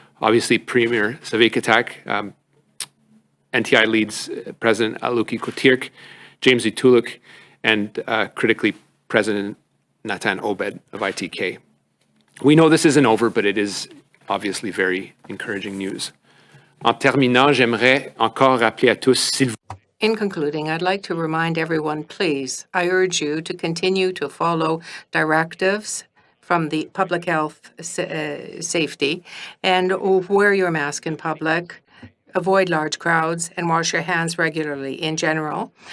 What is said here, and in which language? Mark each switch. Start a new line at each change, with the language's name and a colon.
English: Obviously, Premier Savikatak, NTI leads President Aluki Kotirk, James Utuluk, and critically President Natan Obed of ITK. We know this isn't over, but it is obviously very encouraging news.
French: En terminant, j'aimerais encore rappeler à tous, s'il vous plaît.
English: In concluding, I'd like to remind everyone, please, I urge you to continue to follow directives from the public health safety and wear your mask in public, avoid large crowds, and wash your hands regularly in general.